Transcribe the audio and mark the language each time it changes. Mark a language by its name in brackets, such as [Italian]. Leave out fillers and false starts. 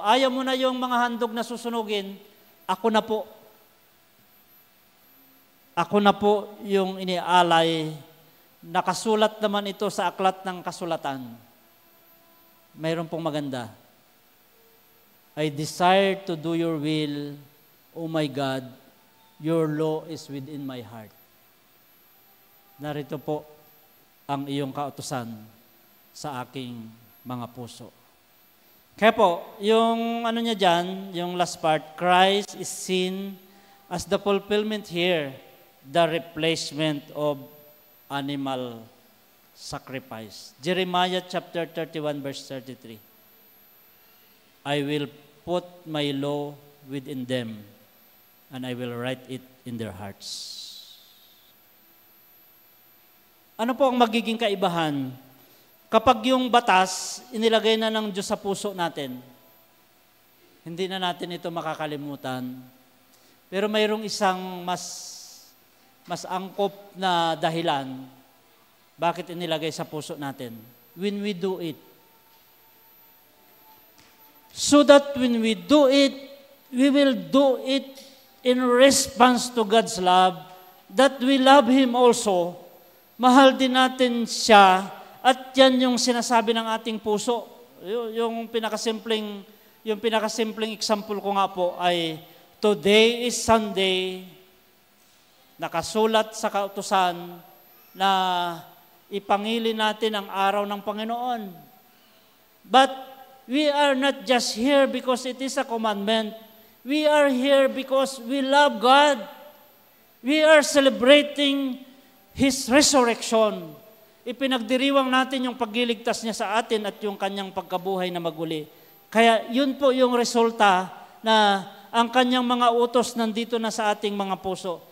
[Filipino] Ayaw mo na yung mga handog na susunugin, ako na po. Ako na po yung inialay. Nakasulat naman ito sa aklat ng kasulatan. Mayroon pong maganda. [English] I desire to do your will, O my God, your law is within my heart. [Filipino] Narito po ang iyong kautusan sa aking mga puso. Kaya po, yung niya dyan, yung [English] last part, Christ is seen as the fulfillment here, the replacement of animal sacrifice. Jeremiah chapter 31 verse 33. I will put my law within them, and I will write it in their hearts. [Filipino] Ano po ang magiging kaibahan? Kapag yung batas, inilagay na ng Diyos sa puso natin, hindi na natin ito makakalimutan. Pero mayroong isang mas angkop na dahilan bakit inilagay sa puso natin. [English] When we do it. So that when we do it, we will do it in response to God's love, that we love Him also. [Filipino] Mahal din natin siya, at yan yung sinasabi ng ating puso. Yung pinakasimpleng example ko nga po ay, [English] today is Sunday, [Filipino] nakasulat sa kautusan na ipangili natin ang araw ng Panginoon. [English] But we are not just here because it is a commandment. We are here because we love God. We are celebrating His resurrection. [Filipino] Ipinagdiriwang natin yung pagliligtas niya sa atin at yung kanyang pagkabuhay na maguli. Kaya yun po yung resulta na ang kanyang mga utos nandito na sa ating mga puso.